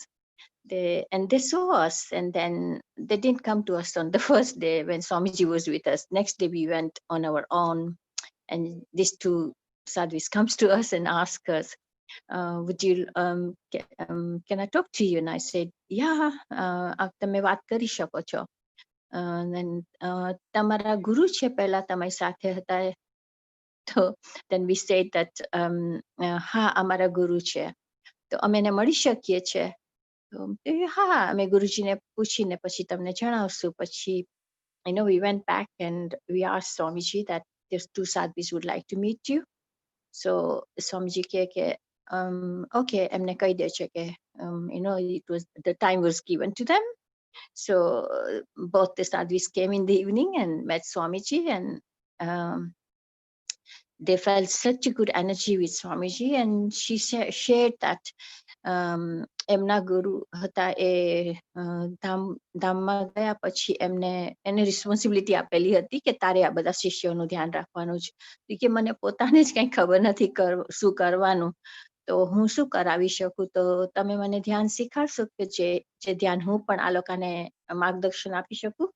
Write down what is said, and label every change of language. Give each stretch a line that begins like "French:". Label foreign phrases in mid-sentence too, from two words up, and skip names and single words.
English: They saw us, and then they didn't come to us on the first day when Swamiji was with us. Next day we went on our own, and these two sadhvis comes to us and ask us, would you can I talk to you? And I said, yeah,
Gujarati: તમે વાત કરી શકો છો. Then તમારા ગુરુ છે પહેલા તમારી સાથે હતા.
English: So then we said that
Gujarati: હા અમારા ગુરુ છે, તો અમે એને મળી શકીએ છે. હા, અમે ગુરુજીને પૂછીને પછી તમને જણાવશું.
English: પછી we went back and we asked Swamiji that these two sadhvis would like to meet you. So Swamiji ke okay,
Gujarati: એમને કહી દે છે કે
English: it was the time was given to them. So both the sadhvis came in the evening and met Swamiji, and they felt such a good energy with Swamiji, and she shared that
Gujarati: એમના ગુરુ હતા એ ધામમાં ગયા પછી એને રિસ્પોન્સિબિલિટી આપેલી હતી કે તારે આ બધા શિષ્યોનું ધ્યાન રાખવાનું છે. કે મને પોતાને જ કઈ ખબર નથી શું કરવાનું. તો હું શું કરાવી શકું? તો તમે મને ધ્યાન શીખવાડશો કે જે ध्यान હું પણ આ લોકોને માર્ગદર્શન આપી શકું?